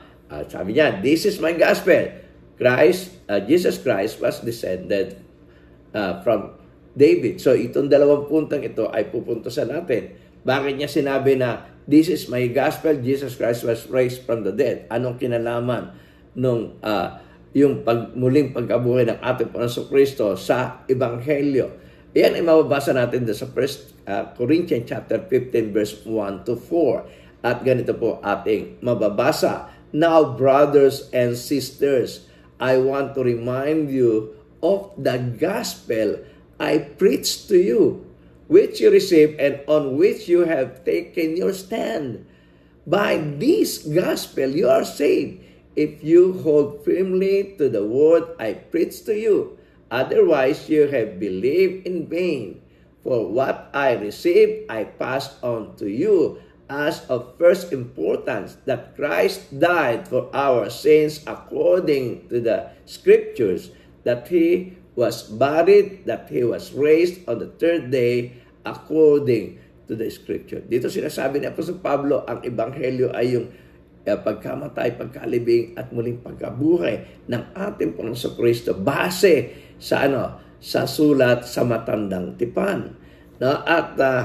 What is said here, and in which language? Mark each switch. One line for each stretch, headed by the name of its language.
Filipino: Sabi niya,
English: this is my gospel. Jesus Christ was descended from David.
Filipino: So itong dalawang puntang ito ay pupuntusan natin. Bakit niya sinabi na
English: this is my gospel, Jesus Christ was raised from the dead?
Filipino: Anong kinalaman nung yung muling pagkabuhay ng ating Panginoong Kristo sa Ebanghelyo? Yan ay mababasa natin sa
English: 1 Corinthians chapter 15 verse 1 to 4.
Filipino: At ganito po ating mababasa.
English: Now, brothers and sisters, I want to remind you of the gospel I preached to you, which you received and on which you have taken your stand. By this gospel you are saved, if you hold firmly to the word I preached to you. Otherwise you have believed in vain. For what I received I passed on to you as of first importance, that Christ died for our sins according to the Scriptures, that He was buried, that He was raised on the third day according to the Scripture.
Filipino: Dito sinasabi ni Apostol Pablo, ang Ebanghelyo ay yung pagkamatay, pagkalibing at muling pagkabuhay ng ating Panginoong Kristo base sa sa sulat sa Matandang Tipan. At